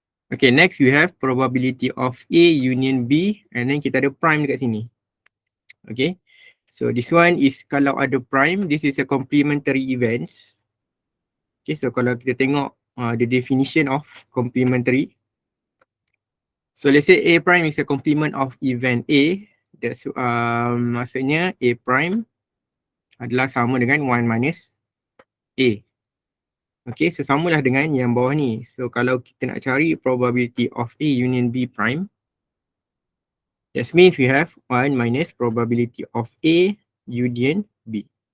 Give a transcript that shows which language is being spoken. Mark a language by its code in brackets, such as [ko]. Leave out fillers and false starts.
[en] Okay, next we have probability of A union B, and then [ms] kita ada prime dekat sini. [en] Okay, so this one is [ms] kalau ada prime, [en] this is a complementary event. Okay, so [ms] kalau kita tengok [en] the definition of complementary. So let's say A prime is a complement of event A. [ms] That's maksudnya A prime adalah sama dengan 1 minus A. Okay, so samalah dengan yang bawah ni. [en] So [ms] kalau kita nak cari [en] probability of A union B prime, that means we have 1 minus probability of A union B.